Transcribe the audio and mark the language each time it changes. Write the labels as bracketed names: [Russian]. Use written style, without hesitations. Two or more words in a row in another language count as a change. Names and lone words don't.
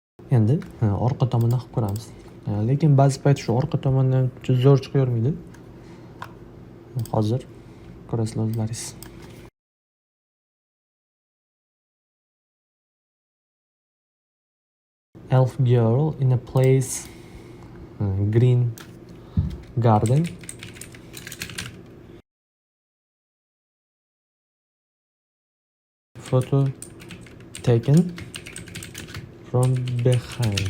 [Uzbek] Endi orqa tomondan qilib ko'ramiz. Lekin ba'zi payt shu orqa tomondan zo'r chiqavermaydi. Hozir ko'rasizlar o'zlaringiz. [English] Elf girl in a place green garden. Photo taken from behind.